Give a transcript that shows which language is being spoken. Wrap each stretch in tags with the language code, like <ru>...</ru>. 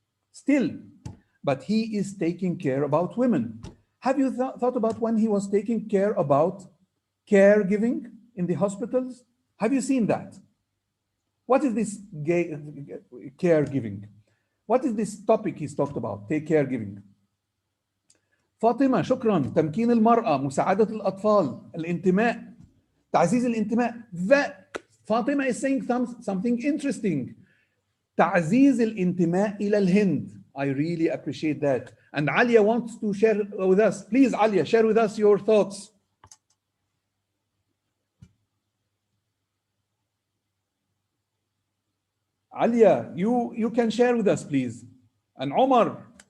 <en>Still, but he is taking care about women. Have you thought about when he was taking care about caregiving in the hospitals? Have you seen that? What is this caregiving? What is this topic he's talked about? Take caregiving.</en> <ar>فاطمة شكرا. تمكين المرأة، مساعدة الأطفال، الانتماء، تعزيز الانتماء.</ar> <en>Fatima is saying something interesting.</en> <ar>تعزيز الانتماء إلى الهند.</ar> <en>I really appreciate that. And Alia wants to share with us. Please, Alia, share with us your thoughts. Alia, you can share with us, please. And Omar.</en>